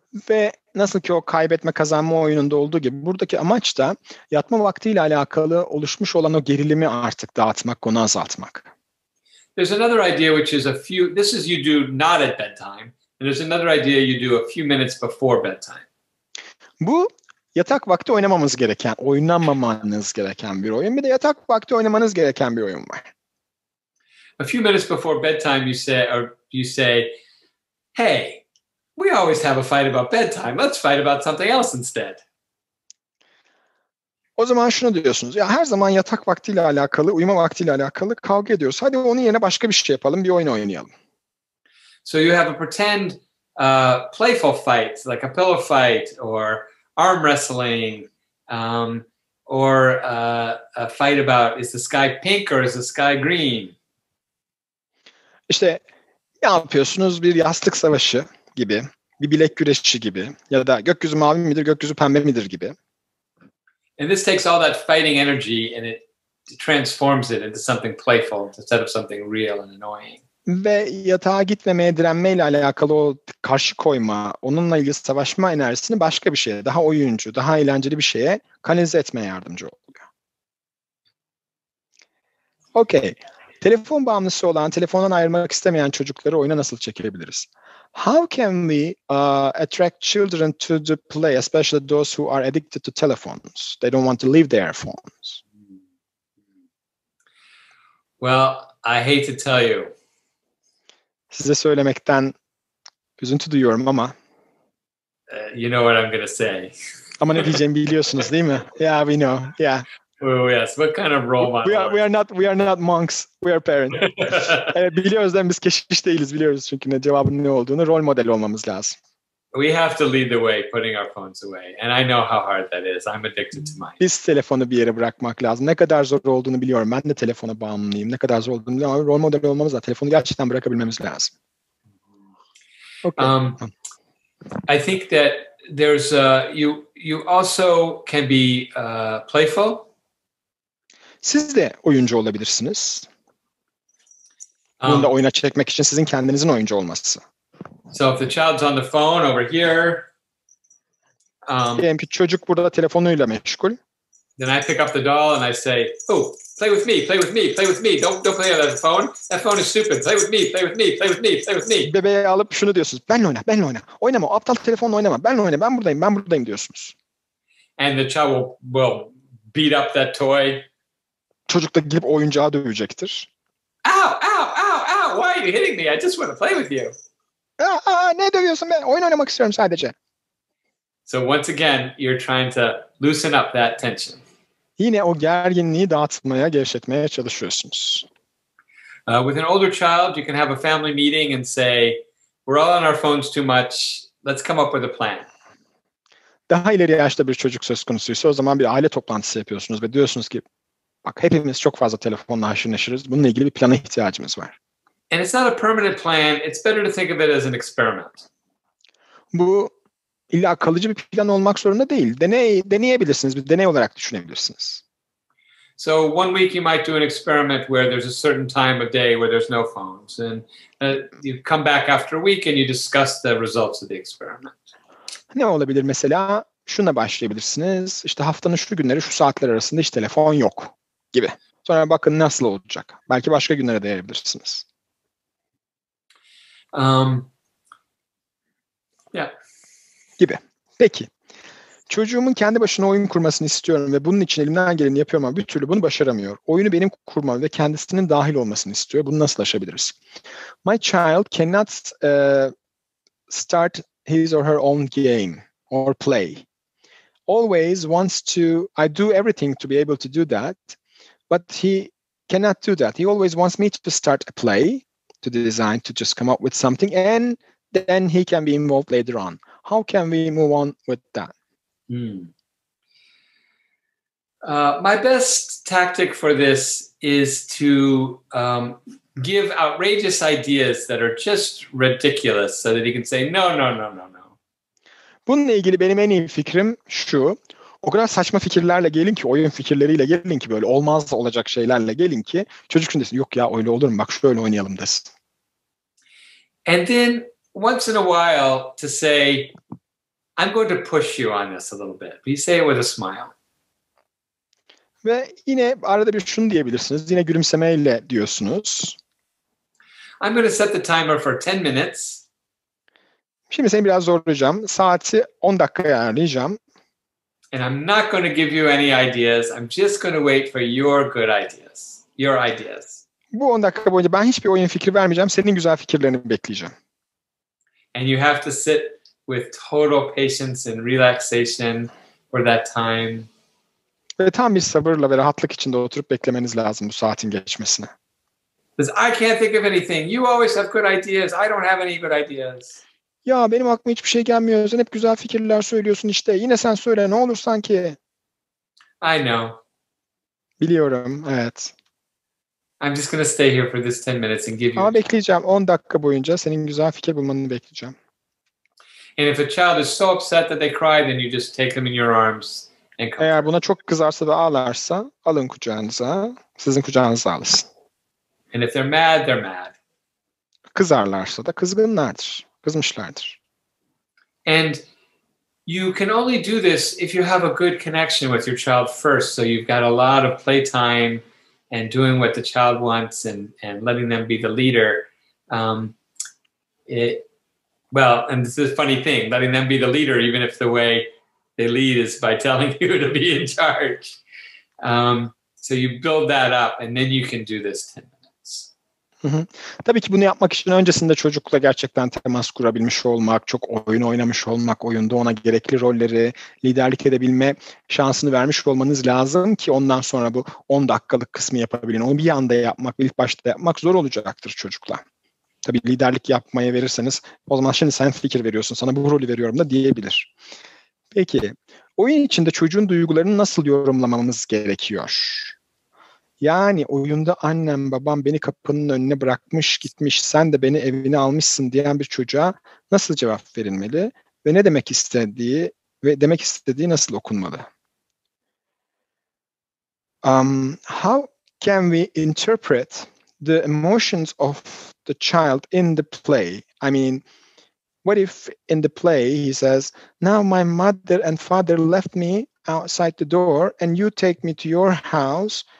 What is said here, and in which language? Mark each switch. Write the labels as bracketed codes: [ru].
[tr] Ve nasıl ki o kaybetme kazanma oyununda olduğu gibi buradaki amaç da yatma vaktiyle alakalı oluşmuş olan o gerilimi artık dağıtmak, onu azaltmak. [en] There's another idea which is this is you do not at bedtime, and there's another idea you do a few minutes before bedtime. [tr] Bu yatak vakti oynamamanız gereken, oynamamanız gereken bir oyun. Bir de yatak vakti oynamanız gereken bir oyun var. [en] A few minutes before bedtime, you say, hey, we always have a fight about bedtime. Let's fight about something else instead. [tr] O zaman şunu diyorsunuz. Ya her zaman yatak vaktiyle alakalı, uyuma vaktiyle alakalı kavga ediyoruz. Hadi onun yerine başka bir şey yapalım, bir oyun oynayalım. [en] So you have a pretend playful fight, like a pillow fight or arm wrestling, or a fight about is the sky pink or is the sky green? [tr] İşte ne yapıyorsunuz? Bir yastık savaşı gibi, bir bilek güreşi gibi ya da gökyüzü mavi midir, gökyüzü pembe midir gibi. [en] And this takes all that fighting energy and it transforms it into something playful instead of something real and annoying. [tr] Ve yatağa gitmemeye direnmeyle alakalı o karşı koyma, onunla ilgili savaşma enerjisini başka bir şeye, daha oyuncu, daha eğlenceli bir şeye kanalize etmeye yardımcı oluyor. Okay. Telefon bağımlısı olan, telefondan ayrılmak istemeyen çocukları oyuna nasıl çekebiliriz? [en] How can we attract children to the play, especially those who are addicted to telephones? They don't want to leave their phones. Well, I hate to tell you. [tr] Size söylemekten üzüntü duyuyorum ama [en] You know what I'm going to say. [tr] ama ne diyeceğimi biliyorsunuz değil mi? [en] Yeah, we know. Yeah. Oh yes. What kind of role model? We are not monks. We are parents. [tr] Evet, biliyoruz değil mi? Biz keşiş değiliz, biliyoruz çünkü ne cevabın ne olduğunu. Rol model olmamız lazım. [en] We have to lead the way, putting our phones away. And I know how hard that is. I'm addicted to mine. [tr] Biz telefonu bir yere bırakmak lazım. Ne kadar zor olduğunu biliyorum. Ben de telefona bağımlıyım. Ne kadar zor olduğunu biliyorum. Ama rol model olmamız lazım. Telefonu gerçekten bırakabilmemiz lazım. [en] Okay. I think that there's you also can be playful. [tr] Siz de oyuncu olabilirsiniz. Bunu da oyuna çekmek için sizin kendinizin oyuncu olması. [en] So if the child's on the phone over here, [tr] diyelim ki çocuk burada telefonuyla meşgul. [en] Then I pick up the doll and I say, "Oh, play with me, play with me, play with me. Don't play on that phone. That phone is stupid. Play with me, play with me, play with me, play with me." [tr] Bebeği alıp şunu diyorsunuz. Benle oyna, benle oyna. Oynama, o aptal telefonla oynama. Benle oyna, ben buradayım, ben buradayım diyorsunuz. [en] And the child will beat up that toy. [tr] Çocuk da gidip oyuncağı dövecektir. [en] Ow, ow, ow, ow. Why are you hitting me? I just want to play with you. [tr] Ne dövüyorsun? Ben oyun oynamak istiyorum sadece. [en] So once again, you're trying to loosen up that tension. [tr] Yine o gerginliği dağıtmaya, gevşetmeye çalışıyorsunuz. [en] With an older child, you can have a family meeting and say, "We're all on our phones too much. Let's come up with a plan." [tr] Daha ileri yaşta bir çocuk söz konusuysa o zaman bir aile toplantısı yapıyorsunuz ve diyorsunuz ki bak hepimiz çok fazla telefonla haşır neşiriz. Bununla ilgili bir plana ihtiyacımız var. [en] And it's not a permanent plan. It's better to think of it as an experiment. [tr] Bu illa kalıcı bir plan olmak zorunda değil. Deneyebilirsiniz. Bir deney olarak düşünebilirsiniz. [en] So one week you might do an experiment where there's a certain time of day where there's no phones. And you come back after a week and you discuss the results of the experiment. [tr] Ne olabilir mesela? Şuna başlayabilirsiniz. İşte haftanın şu günleri şu saatler arasında hiç telefon yok gibi. Sonra bakın nasıl olacak. Belki başka günlere de yayabilirsiniz. [en] Yeah. [tr] Gibi. Peki. Çocuğumun kendi başına oyun kurmasını istiyorum ve bunun için elimden geleni yapıyorum ama bir türlü bunu başaramıyor. Oyunu benim kurmam ve kendisinin dahil olmasını istiyor. Bunu nasıl aşabiliriz? [en] My child cannot start his or her own game or play. Always wants to, I do everything to be able to do that, but he cannot do that. He always wants me to start a play, to design, to just come up with something, and then he can be involved later on. How can we move on with that? My best tactic for this is to give outrageous ideas that are just ridiculous so that he can say, no, no, no, no, no. [tr] Bununla ilgili benim en iyi fikrim şu. O kadar saçma fikirlerle gelin ki, oyun fikirleriyle gelin ki, böyle olmaz olacak şeylerle gelin ki çocuk şunu desin, yok ya öyle olur mu, bak şöyle oynayalım desin. [en] And then once in a while to say, I'm going to push you on this a little bit. But you say it with a smile. [tr] Ve yine arada bir şunu diyebilirsiniz. Yine gülümsemeyle diyorsunuz. [en] I'm going to set the timer for 10 minutes. [tr] Şimdi seni biraz zorlayacağım. Saati 10 dakikaya ayarlayacağım. [en] And I'm not going to give you any ideas. I'm just going to wait for your good ideas. Your ideas. [tr] Bu 10 dakika boyunca ben hiçbir oyun fikri vermeyeceğim. Senin güzel fikirlerini bekleyeceğim. [en] And you have to sit with total patience and relaxation for that time. [tr] Ve tam bir sabırla ve rahatlık içinde oturup beklemeniz lazım bu saatin geçmesine. [en] Because I can't think of anything. You always have good ideas. I don't have any good ideas. [tr] Ya benim aklıma hiçbir şey gelmiyor. Sen hep güzel fikirler söylüyorsun işte. Yine sen söyle ne olur sanki. [en] I know. [tr] Biliyorum, evet. [en] I'm just going to stay here for this 10 minutes and give you. [tr] Ama bekleyeceğim. 10 dakika boyunca senin güzel fikir bulmanı bekleyeceğim. [en] And if a child is so upset that they cry, then you just take them in your arms and comfort. [tr] Eğer buna çok kızarsa ve ağlarsa alın kucağınıza. Sizin kucağınıza alırsın. [en] And if they're mad, they're mad. [tr] Kızarlarsa da kızgınlardır. Kızmışlardır. [en] And you can only do this if you have a good connection with your child first. So you've got a lot of playtime and doing what the child wants and letting them be the leader. And this is a funny thing, letting them be the leader, even if the way they lead is by telling you to be in charge. So you build that up and then you can do this 10 minutes. Hı hı. [tr] Tabii ki bunu yapmak için öncesinde çocukla gerçekten temas kurabilmiş olmak, çok oyun oynamış olmak, oyunda ona gerekli rolleri liderlik edebilme şansını vermiş olmanız lazım ki ondan sonra bu 10 dakikalık kısmı yapabilin. Onu bir anda yapmak, ilk başta yapmak zor olacaktır çocukla. Tabii liderlik yapmaya verirseniz o zaman şimdi sen fikir veriyorsun, sana bu rolü veriyorum da diyebilir. Peki, oyun içinde çocuğun duygularını nasıl yorumlamamız gerekiyor? Yani oyunda annem babam beni kapının önüne bırakmış gitmiş, sen de beni evine almışsın diyen bir çocuğa nasıl cevap verilmeli ve ne demek istediği ve demek istediği nasıl okunmalı? [en] How can we interpret the emotions of the child in the play? I mean, what if in the play he says, "Now my mother and father left me outside the door and you take me to your house?"